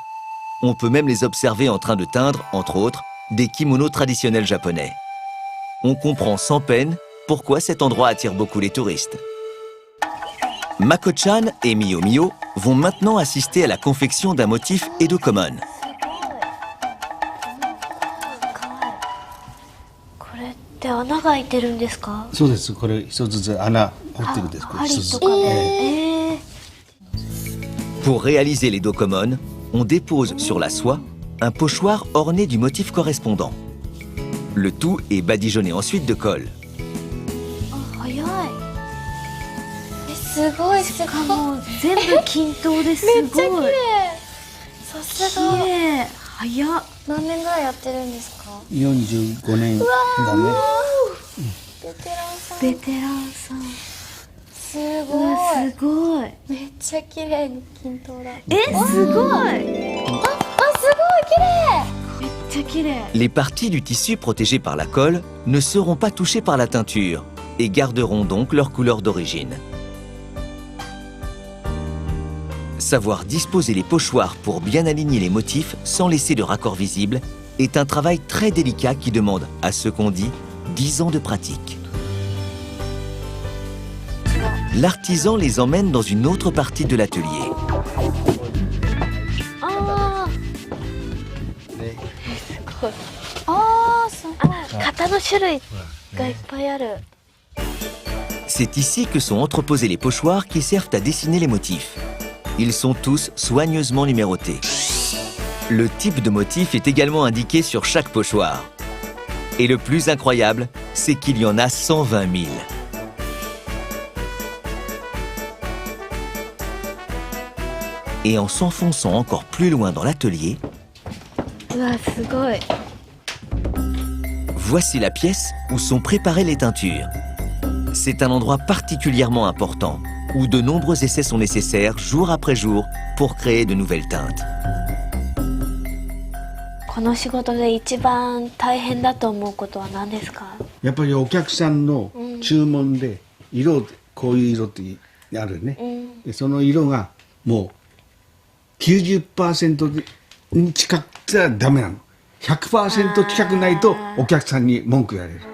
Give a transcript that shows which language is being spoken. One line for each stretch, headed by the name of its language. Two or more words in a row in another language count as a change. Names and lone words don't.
French: On peut même les observer en train de teindre, entre autres, des kimonos traditionnels japonais. On comprend sans peine pourquoi cet endroit attire beaucoup les touristes. Mako-chan et Miyo Miyo vont maintenant assister à la confection d'un motif Edo Common.
Japanese: で穴が開いてるんですか？そうです。これ一つずつ穴掘ってるんです。針とかで。
French: Pour réaliser les dos common, on dépose sur la soie un pochoir orné du motif correspondant. Le tout est badigeonné ensuite de colle.
Japanese: 早い。すごいしかも全部均等ですごい。めっちゃ綺麗。さすが。綺麗。早っ。何年ぐらいやってるんですか 45年だね。ベテランさん。ベテランさん。すごい。すごい。めっちゃ綺麗に均等だ。すごい。すごい綺麗。めっちゃ綺麗。
French: Les parties du tissu protégées par la colle ne seront pas touchées par la teinture et garderont donc leur couleur d'origine. Savoir disposer les pochoirs pour bien aligner les motifs sans laisser de raccord visible est un travail très délicat qui demande, à ce qu'on dit, 10 ans de pratique. L'artisan les emmène dans une autre partie de l'atelier.
Japanese: 型の種類がいっぱいある。
French: C'est ici que sont entreposés les pochoirs qui servent à dessiner les motifs. Ils sont tous soigneusement numérotés. Le type de motif est également indiqué sur chaque pochoir. Et le plus incroyable, c'est qu'il y en a 120 000. Et en s'enfonçant encore plus loin dans l'atelier,
Japanese: うわすごい。
French: voici la pièce où sont préparées les teintures. C'est un endroit particulièrement important, où de nombreux essais sont nécessaires jour après jour pour créer de nouvelles teintes.
Japanese: この仕事で一番大変だと思うことは何ですか？やっぱりお客さんの注文で色こういう色ってあるね。でその色がもう 90% に近くてはダメなの。100% 近くないとお客さんに文句言われる。